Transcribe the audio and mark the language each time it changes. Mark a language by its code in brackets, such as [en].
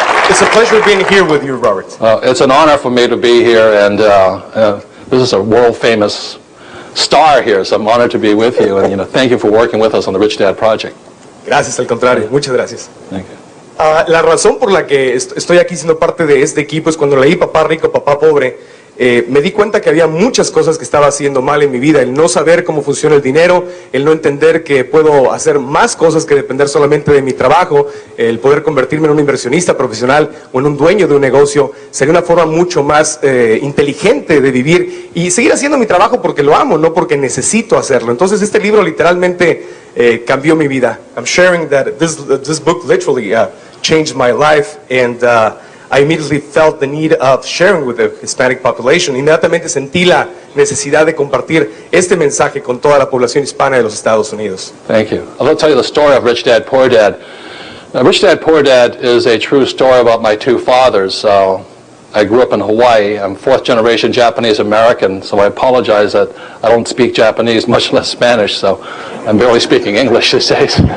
[en] It's a pleasure being here with you, Robert. It's an honor for me to be here, and this is a world-famous star here, so I'm honored to be with you, and thank you for working with us on the Rich Dad Project. [es] Gracias, al contrario, muchas gracias. [en] Thank you. [es] La razón por la que estoy aquí siendo parte de este equipo es cuando leí Papá Rico, Papá Pobre, me di cuenta que había muchas cosas que estaba haciendo mal en mi vida, el no saber cómo funciona el dinero, el no entender que puedo hacer más cosas que depender solamente de mi trabajo, el poder convertirme en un inversionista profesional o en un dueño de un negocio, sería una forma mucho más inteligente de vivir y seguir haciendo mi trabajo porque lo amo, no porque necesito hacerlo. Entonces este libro literalmente cambió mi vida. [en] I'm sharing that this book literally changed my life, and I immediately felt the need of sharing with the Hispanic population. [es] Inmediatamente sentí la necesidad de compartir este mensaje con toda la población hispana de los Estados Unidos. [en] Thank you. I'll tell you the story of Rich Dad, Poor Dad. Rich Dad, Poor Dad is a true story about my two fathers. I grew up in Hawaii. I'm fourth generation Japanese American, so I apologize that I don't speak Japanese, much less Spanish, so I'm barely speaking English these days.